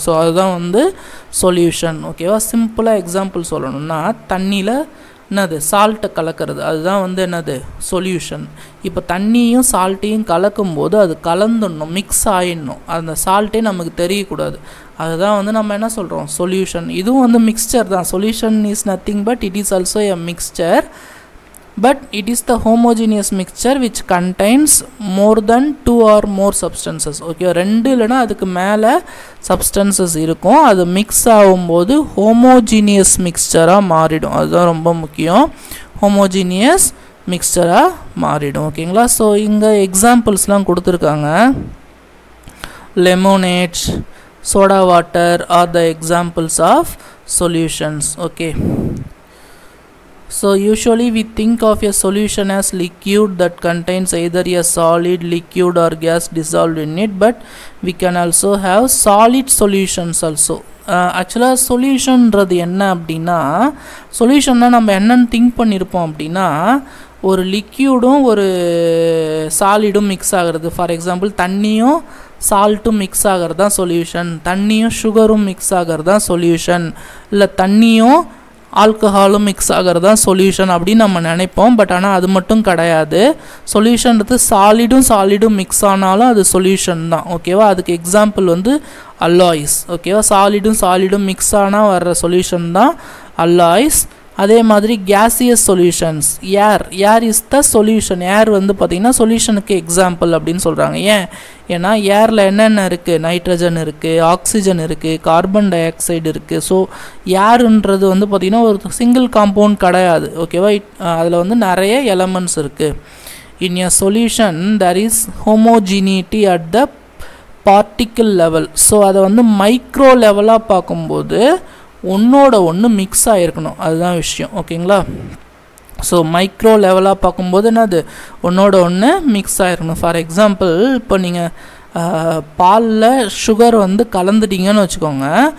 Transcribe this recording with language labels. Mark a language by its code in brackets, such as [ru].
[ta] So அதுதான் வந்து solution. ஓகேவா? சிம்பிளாக எக்ஸாம்பிள் சொல்லணும்னா தண்ணியில் என்னது சால்ட்டை கலக்கிறது, அதுதான் வந்து என்னது சொல்யூஷன். இப்போ தண்ணியும் சால்ட்டையும் கலக்கும்போது அது கலந்துடணும், மிக்ஸ் ஆகிடணும், அந்த சால்ட்டே நமக்கு தெரியக்கூடாது. அதுதான் வந்து நம்ம என்ன சொல்கிறோம், சொல்யூஷன். இதுவும் வந்து மிக்சர் தான். [en] Solution is nothing but it is also a mixture, but it is the homogeneous mixture which contains more than 2 or more substances. [ta] Okay, 2 இல்லைனா அதுக்கு மேலே சப்ஸ்டன்சஸ் இருக்கும். அது மிக்ஸ் ஆகும்போது ஹோமோஜீனியஸ் மிக்சராக மாறிடும். அதுதான் ரொம்ப முக்கியம், ஹோமோஜீனியஸ் மிக்சராக மாறிடும். ஓகேங்களா? ஸோ இங்கே எக்ஸாம்பிள்ஸ்லாம் கொடுத்துருக்காங்க. [en] Lemonade, soda water are the examples of solutions. Okay, so usually we think of a solution as liquid that contains either a solid, liquid or gas dissolved in it, but we can also have solid solutions also. [ta] ஆக்சுவலாக சொல்யூஷன்றது என்ன அப்படின்னா, சொல்யூஷன்னா நம்ம என்னென்னு think பண்ணியிருப்போம் அப்படின்னா ஒரு லிக்யூடும் ஒரு சாலிடும் mix ஆகிறது. ஃபார் எக்ஸாம்பிள் தண்ணியும் சால்ட்டும் மிக்ஸ் ஆகிறது தான் சொல்யூஷன், தண்ணியும் சுகரும் மிக்ஸ் ஆகிறது தான் சொல்யூஷன், இல்லை தண்ணியும் ஆல்கஹாலும் மிக்ஸ் ஆகிறது தான் சொல்யூஷன் அப்படின்னு நம்ம நினைப்போம். பட் ஆனால் அது மட்டும் கிடையாது. சொல்யூஷன்றது சாலிடும் மிக்ஸ் ஆனாலும் அது சொல்யூஷன் தான். ஓகேவா? அதுக்கு எக்ஸாம்பிள் வந்து அல்லாய்ஸ். ஓகேவா? சாலிடும் மிக்ஸ் ஆனால் வர்ற சொல்யூஷன் தான் அல்லாய்ஸ். [en] அதே மாதிரி gaseous solutions, air is the solution. [ta] air வந்து பார்த்தீங்கன்னா சொல்யூஷனுக்கு எக்ஸாம்பிள் அப்படின்னு சொல்கிறாங்க. ஏன்னா ஏரில் என்னென்ன இருக்குது, நைட்ரஜன் இருக்குது, ஆக்சிஜன் இருக்குது, கார்பன் டை ஆக்சைடு இருக்குது. ஸோ ஏருன்றது வந்து பார்த்திங்கன்னா ஒரு சிங்கிள் காம்பவுண்ட் கிடையாது. ஓகேவா, அதில் வந்து நிறைய எலமெண்ட்ஸ் இருக்குது. [en] In a solution there is homogeneity at the particle level. [ta] So அதை வந்து மைக்ரோ லெவலாக பார்க்கும்போது ஒன்றோட ஒன்று மிக்ஸ் ஆகிருக்கணும், அதுதான் விஷயம். ஓகேங்களா, ஸோ மைக்ரோ லெவலாக பார்க்கும்போது என்னது, ஒன்றோட ஒன்று மிக்ஸ் ஆகிருக்கணும். ஃபார் எக்ஸாம்பிள், இப்போ நீங்கள் பாலில் சுகர் வந்து கலந்துட்டீங்கன்னு வச்சுக்கோங்க.